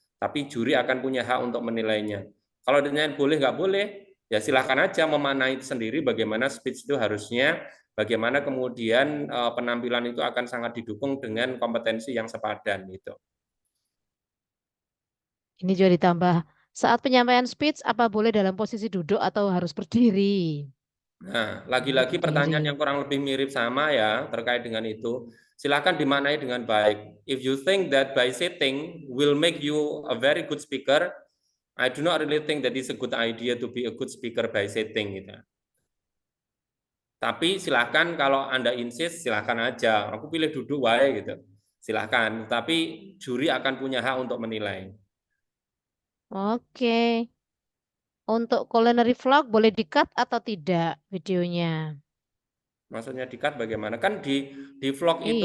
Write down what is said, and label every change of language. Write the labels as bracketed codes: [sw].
[id] Tapi juri akan punya hak untuk menilainya. Kalau ditanya boleh nggak boleh, ya silahkan aja memaknai sendiri bagaimana speech itu harusnya, bagaimana kemudian penampilan itu akan sangat didukung dengan kompetensi yang sepadan gitu. Ini juga ditambah. Saat penyampaian speech, apa boleh dalam posisi duduk atau harus berdiri? Nah, lagi-lagi pertanyaan yang kurang lebih mirip sama ya terkait dengan itu. Silakan dimaknai dengan baik. [en] If you think that by sitting will make you a very good speaker, I do not really think that it's a good idea to be a good speaker by sitting [id] gitu. Tapi silakan kalau Anda insist silakan aja. Aku pilih duduk wae gitu. Silakan, tapi juri akan punya hak untuk menilai. Oke. Untuk culinary vlog boleh di-cut atau tidak videonya? Maksudnya di-cut bagaimana? Kan di vlog itu